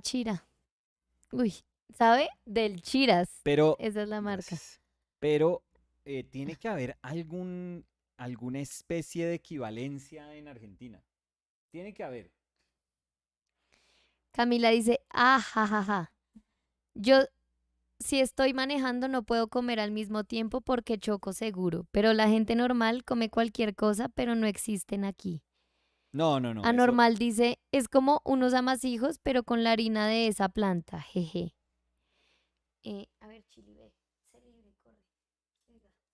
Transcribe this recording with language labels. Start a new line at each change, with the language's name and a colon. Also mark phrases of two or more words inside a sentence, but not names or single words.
Spanish: Achira. Uy, ¿sabe? Del Chiras. Pero, Esa es la marca. gracias. Pero tiene que haber alguna especie de equivalencia en Argentina. Tiene que haber. Camila dice, ah, ja, ja, ja. Yo, si estoy manejando, no puedo comer al mismo tiempo porque choco seguro. Pero la gente normal come cualquier cosa, pero no existen aquí. No, no, no, eso. Anormal dice, es como unos amasijos, pero con la harina de esa planta. Jeje. A ver, Chili, ve. Sé libre, corre. Venga.